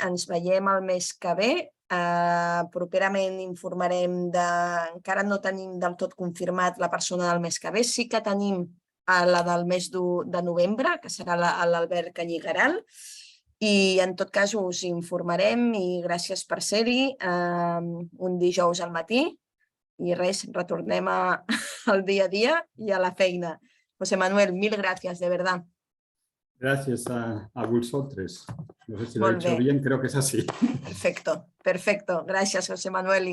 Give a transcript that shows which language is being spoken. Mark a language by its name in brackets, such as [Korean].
[Catalan] Ens veiem el mes que ve. Properament informarem encara no tenim del tot confirmat la persona del mes que ve. Sí que tenim la del mes de novembre, que serà l'Albert Canyigaral. I en tot cas us informarem i gràcies per ser-hi un dijous al matí. I res, retornem al dia a dia y a la feina. [Spanish] José Manuel, mil gracias, de verdad. Gracias a vosotros. No sé si lo he [Catalan] Molt [Spanish] dicho [Catalan] bé. [Spanish] bien, creo que es así. Perfecto, perfecto. [Catalan] Gràcies, José Manuel, i